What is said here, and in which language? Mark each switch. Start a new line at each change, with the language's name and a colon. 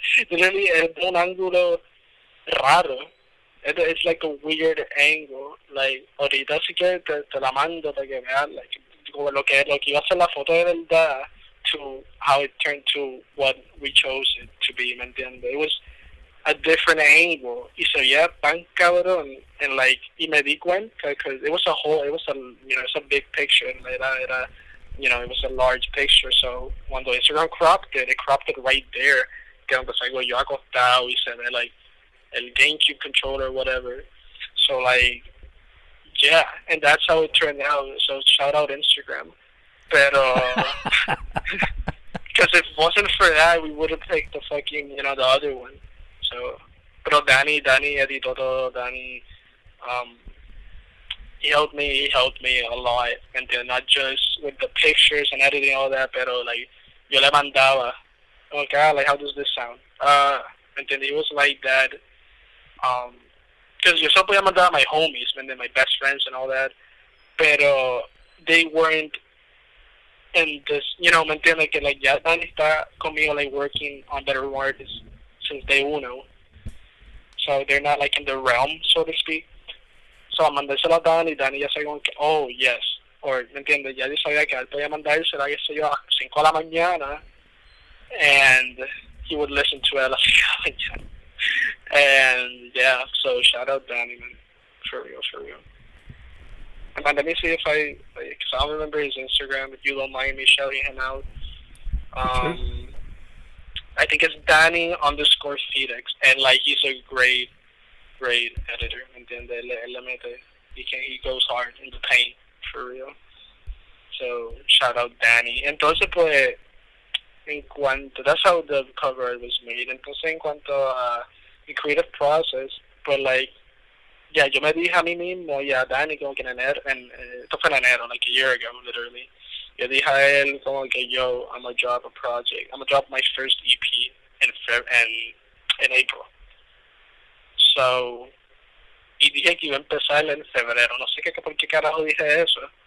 English: Literally,
Spanish: es de un ángulo raro.
English: It's like a weird angle.
Spanish: Like, ahorita sí que te la mando para que veas, like, como lo que iba a ser la foto de verdad
English: to how it turned to what we chose it to be, ¿me
Spanish: entiendes?
English: It was a different angle.
Spanish: Y se veía tan cabrón.
English: And like,
Spanish: y me di cuenta,
English: because it was a big picture. Era, it was a large picture.
Spanish: So, cuando Instagram
English: cropped it right there.
Spanish: Que donde salgo yo acostado y se ve, like, el GameCube controller, whatever.
English: So, like, yeah. And that's how it turned out. So, shout out Instagram. But, because if it wasn't for that, we would have picked the fucking, the other one.
Spanish: So, pero Danny editó todo.
English: Danny, he helped me a lot, and then not just with the pictures and editing all that,
Spanish: pero like yo le mandaba,
English: oh god, like how does this sound? And then he was like that, because
Spanish: yo solo podía mandar a
English: my homies, and then my best friends and all that, pero they weren't in this,
Spanish: me entiende que like ya Danny está conmigo
English: like working on better artists since day uno. So they're not like in the realm, so to speak.
Spanish: So mandárselo a Danny ya sabía como que,
English: oh, yes. Or,
Spanish: ¿me entiendes? Ya yo sabía que él podía mandársela, qué sé yo, a 5 de la mañana.
English: And he would listen to it a las 5 de la mañana. And, yeah, so shout out Danny, man. For real. And let me see if because I don't remember his Instagram, if you don't mind me shouting him out. Sure. I think it's Danny_Felix, and like he's a great editor. And then he goes hard in the paint for real. So shout out Danny.
Spanish: Entonces pues
English: that's how the cover art was made.
Spanish: Entonces en cuanto a
English: the creative process,
Spanish: pues like yo me dije a mí mismo y a Danny como que esto fue en enero,
English: like a year ago literally.
Spanish: Yo dije a él como que
English: I'm gonna drop a project. I'm gonna drop my first EP in April.
Spanish: So, y dije que iba a empezar en febrero. No sé por qué carajo dije eso.